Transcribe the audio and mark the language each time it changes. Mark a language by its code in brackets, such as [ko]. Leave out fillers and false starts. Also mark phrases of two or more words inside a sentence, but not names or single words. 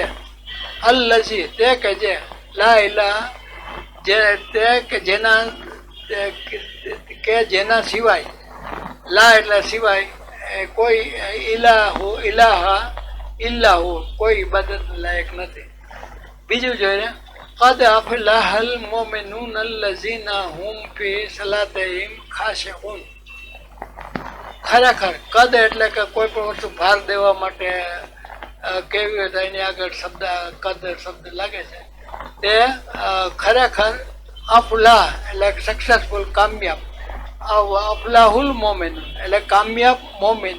[gu] અલ્લજી તે કે જે, [ar] لا إله [gu] જે તે કે જેના કે જેના સિવાય, લા એટલે સિવાય, કોઈ [ar] إله إله الله [gu] કોઈ ઇબાદત લાયક નથી. બીજું જોઈએ, [ar] قد أفلح المؤمنون الذين هم في صلاتهم خاشعون. [gu] ખરેખર કદ એટલે કે કોઈ પણ વસ્તુ ભાર દેવા માટે કેવી હોય તો એની આગળ શબ્દ કદ શબ્દ લાગે છે. તે ખરેખર અફલાહ એટલે સક્સેસફુલ, કામયાબ. [ar] أفلح المؤمن [gu] એટલે કામયાબ મોમિન.